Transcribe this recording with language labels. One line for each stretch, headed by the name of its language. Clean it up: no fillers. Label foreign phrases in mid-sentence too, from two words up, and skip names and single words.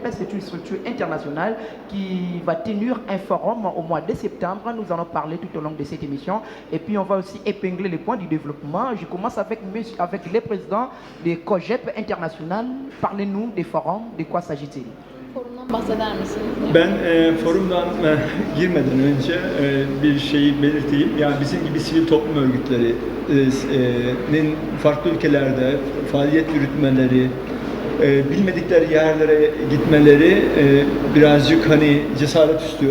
French: C'est une structure internationale qui va tenir un forum au mois de septembre. Nous allons parler tout au long de cette émission. Et puis, on va aussi épingler les points du développement. Je commence avec les présidents des COGEP international. Parlez-nous des forums. De quoi s'agit-il?
Turkish: Ben forumdan girmeden önce bir şeyi belirteyim. Yani bizim gibi sivil toplum örgütlerinin farklı ülkelerde faaliyet yürütmeleri, bilmedikleri yerlere gitmeleri birazcık hani cesaret istiyor.